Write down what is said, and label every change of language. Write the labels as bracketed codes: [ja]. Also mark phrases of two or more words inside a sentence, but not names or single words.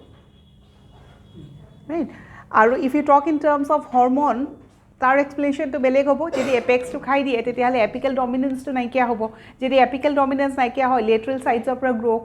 [en] right আৰু if you talk in terms of hormone [as] তাৰ explanation to বেলেগ হ'ব যদি apex to খাই দিয়ে তেতিয়ালে apical dominance to নাইকিয়া হ'ব যদি [en] apical dominance [as] নাইকিয়া হয় [en] lateral sides of [as] পৰা grow